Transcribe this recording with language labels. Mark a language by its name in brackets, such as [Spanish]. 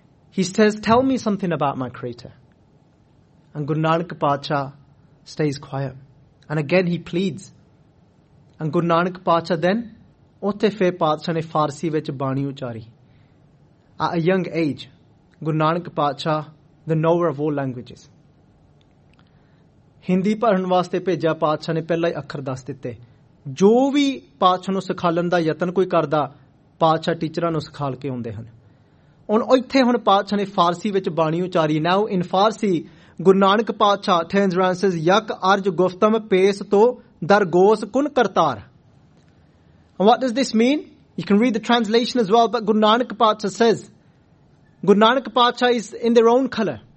[English] He says, "Tell me something about my Creator." And Guru Nanak Padshah stays quiet. And again he pleads. And Guru Nanak Padshah then, [Punjabi] utthe fir Padshah ne Farsi vich bani uchari. [English] At a young age, Guru Nanak Padshah, the knower of all languages. [Punjabi] Hindi ਪੜ੍ਹਨ ਵਾਸਤੇ ਭੇਜਾ ਪਾਦਸ਼ਾਹ ਨੇ ਪਹਿਲਾ ਹੀ ਅੱਖਰ ਦੱਸ ਦਿੱਤੇ. ਜੋ ਵੀ ਪਾਦਸ਼ਾਹ ਨੂੰ ਸਿਖਾਲਣ ਦਾ ਯਤਨ ਕੋਈ ਕਰਦਾ, ਪਾਦਸ਼ਾਹ ਟੀਚਰਾਂ ਨੂੰ ਸਿਖਾਲ ਕੇ ਆਉਂਦੇ ਹਨ. ਉਨ ਉੱਥੇ ਹੁਣ ਪਾਦਸ਼ਾਹ ਨੇ ਫ਼ਾਰਸੀ ਵਿਚ ਬਾਣੀ ਉਚਾਰੀ. [English] Now in Farsi, Guru Nanak Padshah turns around and says, [Persian] "Yak arj guftam pes to dargos kun kartar." [English] And what does this mean? You can read the translation as well, but Guru Nanak Padshah says, Guru Nanak Padshah is in their own color.